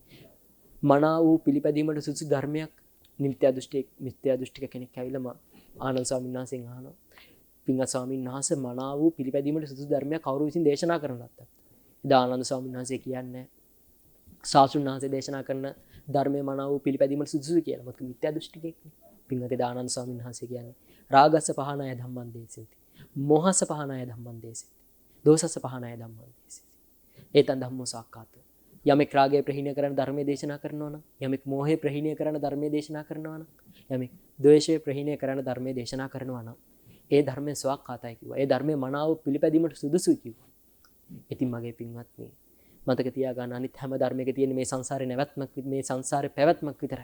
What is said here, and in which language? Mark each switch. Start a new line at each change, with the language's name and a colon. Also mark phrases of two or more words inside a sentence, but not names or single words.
Sinhala: මනා වූ පිළිපැදීමට සුදුසු ධර්මයක් මිත්‍යා දෘෂ්ටික කෙනෙක් ඇවිල්ලා ආනන්ද ස්වාමීන් වහන්සේගෙන් අහනවා. පින්වත් ස්වාමීන් වහන්සේ මනා වූ පිළිපැදීමට සුදුසු ධර්මයක් කවුරු විසින් දේශනා කරන ලද්දක්? එදා ආනන්ද ස්වාමීන් වහන්සේ කියන්නේ සාසුන් වහන්සේ දේශනා කරන ධර්මයේ මනා වූ පිළිපැදීමට සුදුසුයි කියලා. මොකද මිත්‍යා දෘෂ්ටිකෙක්නේ. පින්වත් එදා ආනන්ද ස්වාමීන් වහන්සේ කියන්නේ
Pali: රාගස්ස පහනාය ධම්මං දේසෙති. මෝහස්ස පහනාය ධම්මං දේසෙති. දෝසස්ස පහනාය ධම්මං දේසෙති. ඒතන් ධම්මෝ සාක්කාතෝ.
Sinhala: යමෙක් රාගය ප්‍රහීණය කරන ධර්මයේ දේශනා කරනවා නම්, යමෙක් මෝහය ප්‍රහීණය කරන ධර්මයේ දේශනා කරනවා නම්, යමෙක් ද්වේෂය ප්‍රහීණය කරන ධර්මයේ දේශනා කරනවා නම්, ඒ ධර්මයේ ස්වාක්කාතයි කිව්වා. ඒ ධර්මයේ මනාව පිළිපැදීමට සුදුසුයි කිව්වා. ඉතින් මගේ පින්වත්නි මතක තියාගන්න අනිත් හැම ධර්මයක තියෙන මේ සංසාරේ නැවැත්මක් මේ සංසාරේ පැවැත්මක් විතරයි.